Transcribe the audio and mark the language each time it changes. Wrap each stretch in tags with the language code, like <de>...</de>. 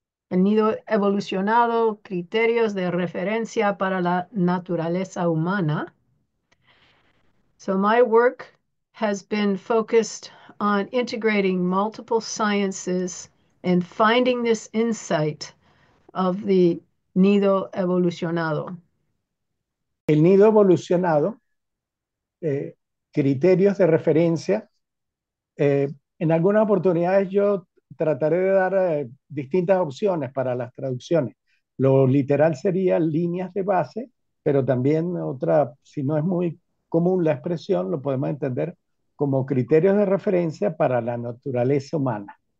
<es>El nido evolucionado, criterios de referencia para la naturaleza humana.</es> <en>So my work has been focused on integrating multiple sciences and finding this insight of the nido evolucionado.</en> <es>El nido evolucionado, criterios de referencia. En algunas oportunidades yo trataré de dar distintas opciones para las traducciones. Lo literal sería líneas de base, pero también otra, si no es muy común la expresión, lo podemos entender como criterios de referencia para la naturaleza humana.</es>